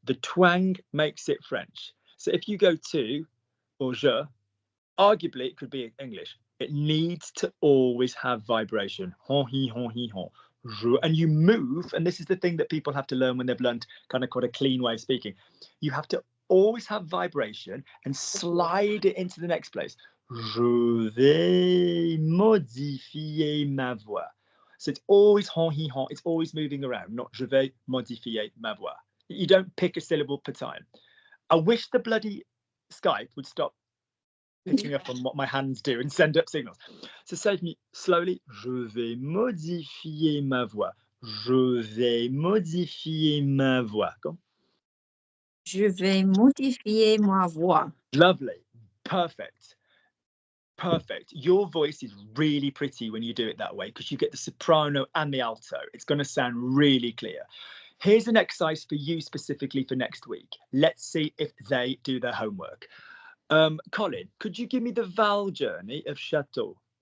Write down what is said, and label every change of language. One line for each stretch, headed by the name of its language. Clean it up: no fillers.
English: The twang makes it French. So if you go to or je, arguably it could be English. It needs to always have vibration. Hon, hi, hon, hi, hon. Je. And you move, and this is the thing that people have to learn when they've learned kind of quite a clean way of speaking. You have to always have vibration and slide it into the next place.
French: Je vais modifier ma voix.
English: So it's always hon, hi, hon. It's always moving around, not
French: je vais modifier ma voix.
English: You don't pick a syllable per time. I wish the bloody Skype would stop picking up on what my hands do and send up signals. So say to me slowly,
French: je vais modifier ma voix. Je vais modifier ma voix.
English: Go on.
French: Je vais modifier ma voix.
English: Lovely. Perfect. Perfect. Your voice is really pretty when you do it that way because you get the soprano and the alto. It's going to sound really clear. Here's an exercise for you specifically for next week. Let's see if they do their homework. Colin, could you give me the vowel journey of chateau?